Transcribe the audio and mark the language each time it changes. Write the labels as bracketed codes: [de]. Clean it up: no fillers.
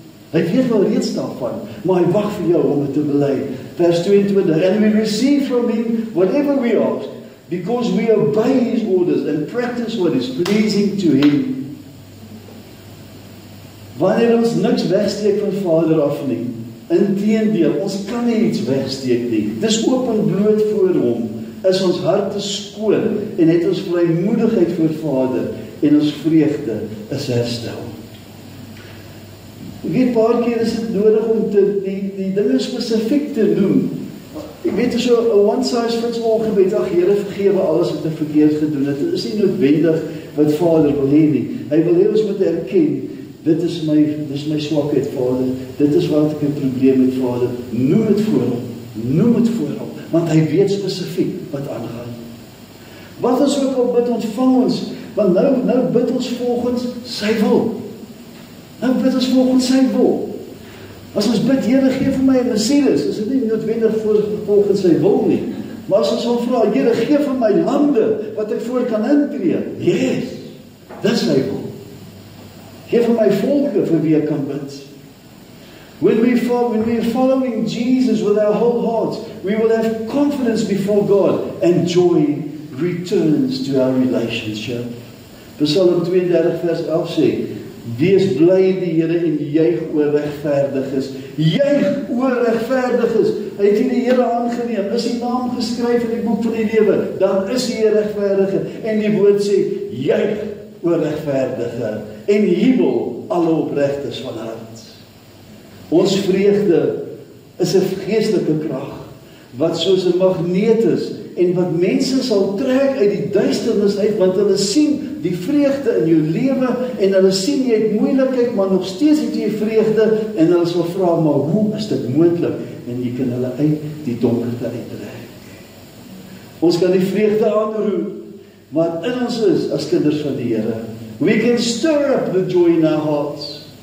[af] Hy weet alreeds daarvan, maar hy wag vir jou om dit te bely. Vers 22, [en] and we receive from Him whatever we ask, because we obey His orders and practice what is pleasing to Him. [af] Wanneer ons niks wegsteek van Vader af nie, inteendeel, ons kan nie iets wegsteek nie. Dis oop en bloot voor Hom, is ons harte skoon en het ons vrymoedigheid voor Vader en ons vreugde is herstel. Ek weet, paar keer is dit nodig om die dinge spesifiek te noem. Ek weet, so 'n [en] one size fits all [af] gebed, ag Here, vergewe alles wat ek verkeerd gedoen het. Dit is nie noodwendig wat Vader wil hê nie. Hy wil hê ons moet erken, dit is my swakheid, Vader. Dit is wat ek 'n probleem met, Vader. Noem dit voor hom, want hy weet spesifiek wat aangaan. Wat ons ook al bid, ontvang ons, want nou bid ons volgens sy wil. Nou bid ons volgens sy wil. As ons bid, Here, gee vir my 'n Messias, is dit nie noodwendig volgens sy wil nie. Maar as ons hom vra, Here, gee vir my lande wat ek voor kan intree. Yes, dis sy wil. Gee vir my volke vir wie ek kan bid. [en] When we are following Jesus with our whole hearts, we will have confidence before God and joy returns to our relationship. [af] Psalm 32 vers 11 sê, Wees bly in die Here en juig oor regverdiges. Juig oor regverdiges. Hy het hier die Here aangeneem, is die naam geskryf in die boek van die lewe, dan is hy 'n regverdige. En die woord sê, juig oor regverdige en jubel alle opregtes van hart. Ons vreugde is 'n geestelike krag, wat soos 'n magneet is, en wat mense sal trek uit die duisternis uit, want hulle sien die vreugde in jou lewe, en hulle sien jy het moeilikheid, maar nog steeds het jy vreugde, en hulle sal vra, maar hoe is dit moontlik? En jy kan hulle uit die donkerte uittrek. Ons kan die vreugde aanroep, wat in ons is, as kinders van die Here. [en] We can stir up the joy in our hearts.